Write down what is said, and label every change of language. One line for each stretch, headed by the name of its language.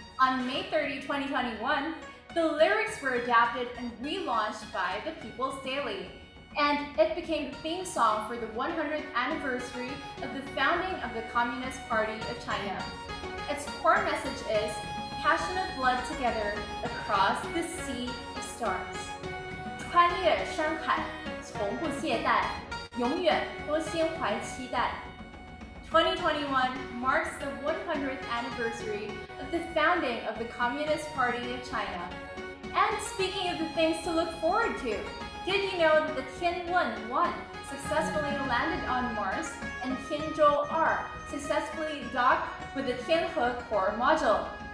English: On May 30, 2021, the lyrics were adapted and relaunched by the People's Daily, and it became the theme song for the 100th anniversary of the founding of the Communist Party of China. Its core message is passionate blood together across the sea of stars.
Chinese: 穿越山海，从不懈怠，永远都心怀期待。
English: 2021 marks the 100th anniversary of the founding of the Communist Party of China. And speaking of the things to look forward to, Did you know that the Tianwen-1 successfully landed on Mars and Tianzhou-R successfully docked with the Tianhe core module?